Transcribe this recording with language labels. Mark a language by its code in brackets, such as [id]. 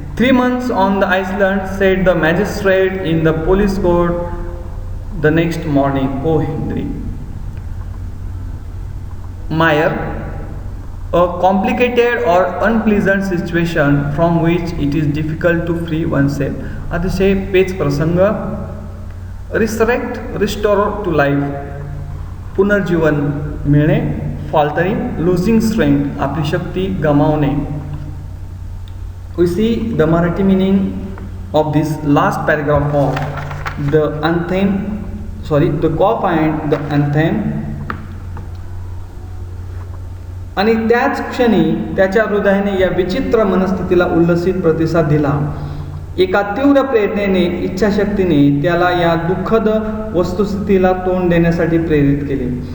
[en] 3 months on the island, said the magistrate in the police court the next morning. Oh, Henry. Mire, a complicated or unpleasant situation from which it is difficult to free oneself. [mr] अतिशय पेच प्रसंग. [en] resurrect, restore to life, [mr] पुनर्जीवन मिळणे. [en] faltering, losing strength, [mr] आपली शक्ती गमावणे. [en] We see the Marathi meaning of this last paragraph of the anthem, the cough and the anthem. [mr] आणि त्याच क्षणी त्याच्या हृदयाने या विचित्र मनस्थितीला उल्लसित प्रतिसाद दिला. एका तीव्र प्रेरणेने, इच्छाशक्तीने त्याला या दुःखद वस्तुस्थितीला तोंड देण्यासाठी प्रेरित केले.